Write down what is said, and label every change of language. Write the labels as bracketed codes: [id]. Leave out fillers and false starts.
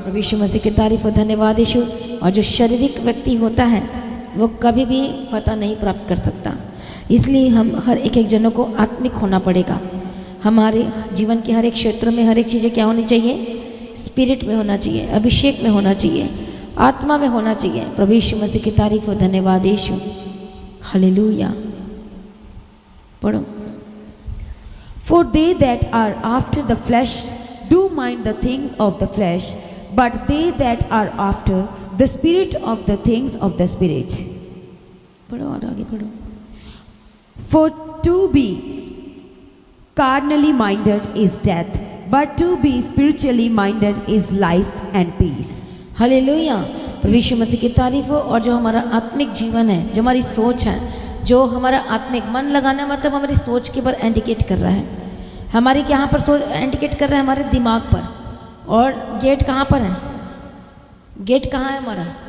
[hi] प्रभु यीशु मसीह की तारीफ और धन्यवाद यीशु। और जो शारीरिक व्यक्ति होता है वो कभी भी फतह नहीं प्राप्त कर सकता, इसलिए हम हर एक जनों को आत्मिक होना पड़ेगा। हमारे जीवन के हर एक क्षेत्र में हर एक चीज़ें क्या होनी चाहिए? स्पिरिट में होना चाहिए, अभिषेक में होना चाहिए, आत्मा में होना चाहिए। प्रभु यीशु मसीह की तारीफ और धन्यवाद यीशु। हालेलुया। पढ़ो। [en] For they that are after the flesh do mind the things of the flesh, but they that are after the spirit of the things of the spirit. [hi] पढ़ो और आगे पढ़ो। [en] For to be carnally minded is death, but to be spiritually minded is life and peace. [hi] Hallelujah. प्रभु यीशु मसीह की तारीफ हो। और जो हमारा आत्मिक जीवन है, जो हमारी सोच है, जो हमारा आत्मिक मन लगाना मतलब हमारी सोच के पर इंडिकेट कर रहा है। हमारी यहाँ पर सोच इंडिकेट कर रहा है हमारे दिमाग पर। और गेट कहाँ पर है? गेट कहाँ है हमारा?